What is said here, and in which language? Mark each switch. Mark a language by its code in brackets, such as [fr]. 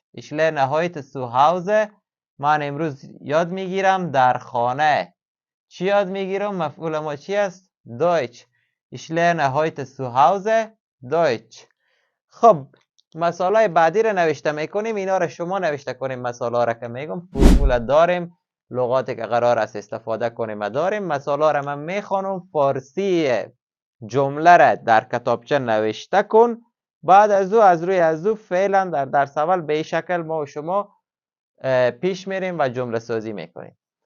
[de] ich lerne heute zu Hause. [fa] من امروز یاد میگیرم در خانه. چی یاد میگیرم؟ مفعول ما چی است؟ Deutsch. [de] ich lerne heute zu Hause Deutsch. [fa] خب مسائل بعدی رو نوشته میکنیم. اینا رو شما نوشته کنیم. مسائل را که میگم فرمول داریم، لغاتی که قرار است استفاده کنیم داریم. مسائل را من میخوانم. فارسی جمله را در کتابچه نوشته کن. بعد از روی فعلا در درس اول به این شکل ما و شما پیش میریم و جمله سازی میکنیم.